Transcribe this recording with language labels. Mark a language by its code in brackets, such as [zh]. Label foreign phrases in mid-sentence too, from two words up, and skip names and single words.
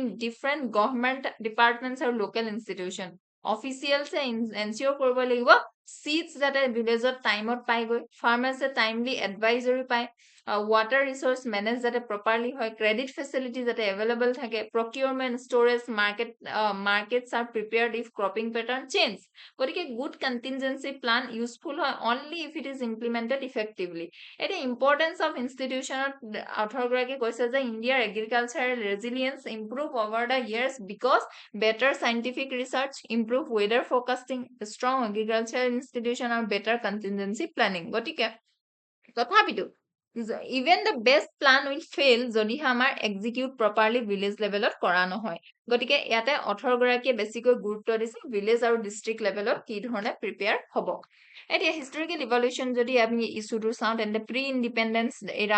[en] different government departments [as] আৰু [en] local institution officials [as] এনচিয়ৰ কৰিব লাগিব চিডছ যাতে ভিলেজত টাইমত পাইগৈ ফাৰ্মাৰ্ছে [en] timely advisory [as] পায় [en] water resource manage [as] যাতে প্ৰপাৰলি হয় [en] credit facility [as] যাতে এভেইলেবল থাকে [en] procurement storage markets are prepared if cropping pattern change [as] গতিকে [en] good contingency plan useful [as] হয় [en] only if it is implemented effectively [as] এতিয়া [en] importance of institution [as] অথৰগৰাকীয়ে কৈছে যে ইণ্ডিয়াৰ [en] agricultural resilience improve over the years because better scientific research, improve weather forecasting, strong agricultural institution, or better contingency planning. [as] গতিকে তথাপিতো [en] even the best plan will fail [as] যদিহে আমাৰ [en] execute properly village level [as] কৰা নহয় গতিকে ইয়াতে অথৰগৰাকীয়ে বেছিকৈ গুৰুত্ব দিছে ভিলেজ আৰু [en] district level [as] কি ধৰণে প্ৰিপেয়াৰ হ'ব এতিয়া [en] historical evolution [as] যদি আমি ইছ্যুটো চাওঁ তেন্তে [en] pre independence era